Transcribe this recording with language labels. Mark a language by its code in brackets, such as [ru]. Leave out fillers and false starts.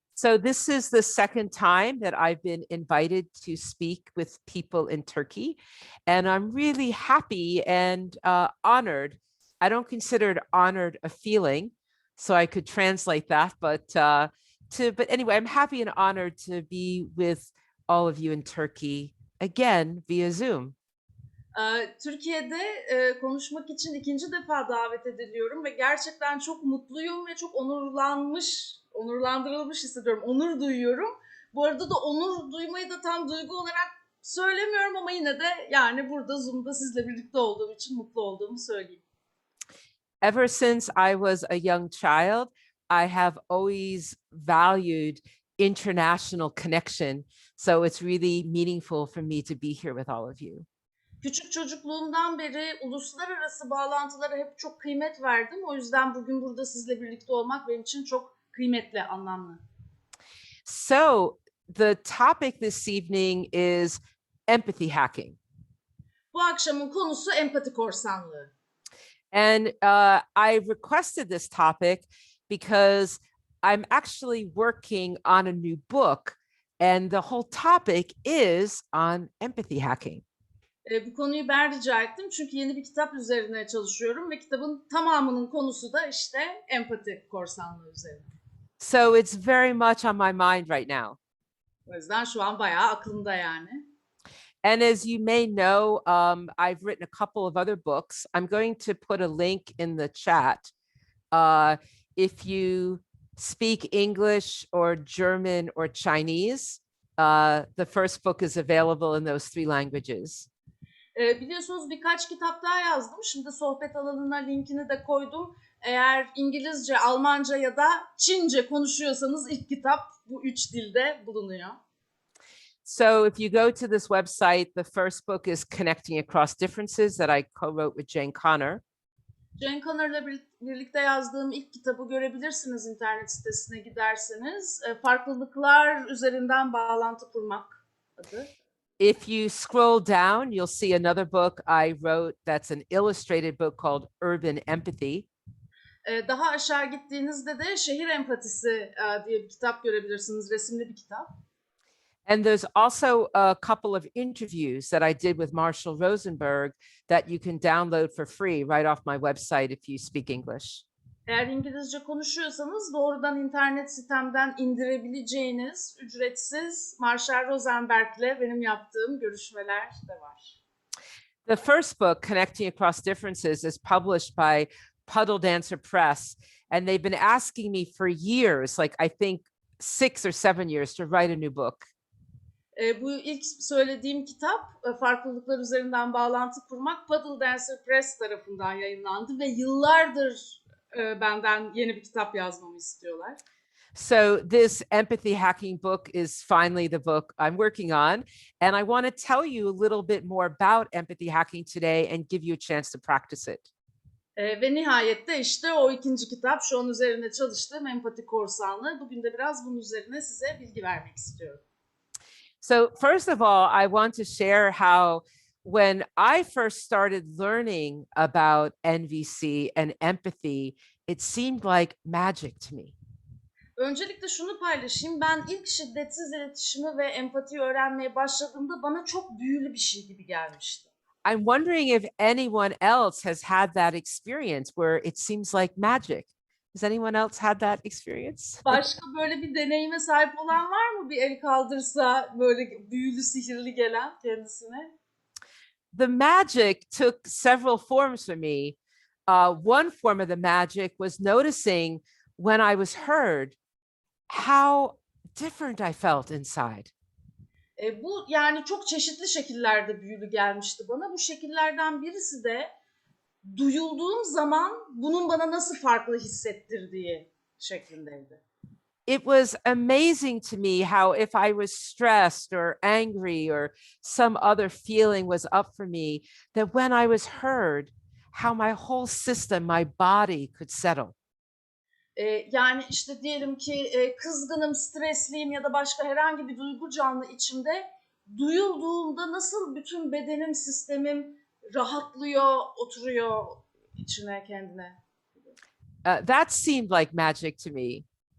[en] So this is the second time that I've been invited to speak with people in Turkey, and I'm really happy and honored. I don't consider it honored a feeling, so I could translate that, but anyway, I'm happy and honored to be with all of you in Turkey again via Zoom. [tr] Türkiye'de konuşmak için ikinci defa davet ediliyorum ve gerçekten çok mutluyum ve çok onurlandırılmış hissediyorum, onur duyuyorum. Bu arada da onur duymayı da tam duygu olarak söylemiyorum ama yine de yani burada Zoom'da sizle birlikte olduğum için mutlu olduğumu söyleyeyim. [en] Ever since I was a young child, I have always valued international connection. So it's really meaningful for me to be here with all of you. [tr] Küçük çocukluğumdan beri uluslararası bağlantılara hep çok kıymet verdim. O yüzden bugün burada sizle birlikte olmak benim için çok kıymetli, anlamlı. [en] So the topic this evening is empathy hacking. [tr] Bu akşamın konusu empati korsanlığı. [en] And I requested this topic because I'm actually working on a new book, and the whole topic is on empathy hacking. [tr] Bu konuyu ben rica ettim çünkü yeni bir kitap üzerine çalışıyorum ve kitabın tamamının konusu da işte empati korsanlığı üzerine. [en] So it's very much on my mind right now. [tr] O yüzden şu an bayağı aklımda yani. [en] And as you may know, I've written a couple of other books. I'm going to put a link in the chat. If you speak English or German or Chinese, the first book is available in those three languages. [tr] Biliyorsunuz birkaç kitap daha yazdım. Şimdi sohbet alanına linkini de koydum. Eğer İngilizce, Almanca ya da Çince konuşuyorsanız ilk kitap bu 3 dilde bulunuyor. [en] So if you go to this website, the first book is Connecting Across Differences that I co-wrote with Jane Connor. [tr] Jane Connor'la birlikte yazdığım ilk kitabı görebilirsiniz internet sitesine giderseniz. Farklılıklar üzerinden bağlantı kurmak adı. [en] If you scroll down, you'll see another book I wrote that's an illustrated book called Urban Empathy. [tr] Daha aşağı gittiğinizde de Şehir Empatisi diye bir kitap görebilirsiniz, resimli bir kitap. [en] And there's also a couple of interviews that I did with Marshall Rosenberg that you can download for free right off my website if you speak English. [tr] Eğer İngilizce konuşuyorsanız doğrudan internet sitemden indirebileceğiniz ücretsiz Marshall Rosenberg'le benim yaptığım görüşmeler de var. [en] The first book, Connecting Across Differences, is published by Puddle Dancer Press, and they've been asking me for years, like I think 6 or 7 years, to write a new book. [tr] Bu ilk söylediğim kitap farklılıklar üzerinden bağlantı kurmak Puddle Dancer Press tarafından yayınlandı ve yıllardır benden yeni bir kitap yazmamı istiyorlar. [en] So this empathy hacking book is finally the book I'm working on, and I want to tell you a little bit more about empathy hacking today and give you a chance to practice it. [tr] Ve nihayet de işte o ikinci kitap, şu an üzerine çalıştığım empati korsanlığı. Bugün de biraz bunun üzerine size bilgi vermek istiyorum. [en] So first of all, I want to share how when I first started learning about NVC and empathy, it seemed like magic to me. [tr] Öncelikle şunu paylaşayım. Ben ilk şiddetsiz iletişimi ve empatiyi öğrenmeye başladığımda bana çok büyülü bir şey gibi gelmişti. [en] I'm wondering if anyone else has had that experience where it seems like magic. Has anyone else had that experience? [tr] Başka böyle bir deneyime sahip olan var mı? Bir el kaldırsa böyle büyülü, sihirli gelen kendisine. [en] The magic took several forms for me. One form of the magic was noticing when I was heard how different I felt inside. [tr] Bu yani çok çeşitli şekillerde büyülü gelmişti bana. Bu şekillerden birisi de duyulduğum zaman bunun bana nasıl farklı hissettirdiği şeklindeydi. [en] It was amazing to me how if I was stressed or angry or some other feeling was up for me, that when I was heard, how my whole system, my body could settle. [tr] Yani işte diyelim ki kızgınım, stresliyim ya da başka herhangi bir duygu canlı içimde duyulduğunda nasıl bütün bedenim, sistemim rahatlıyor, oturuyor içine kendine. [en] That seemed like magic to me.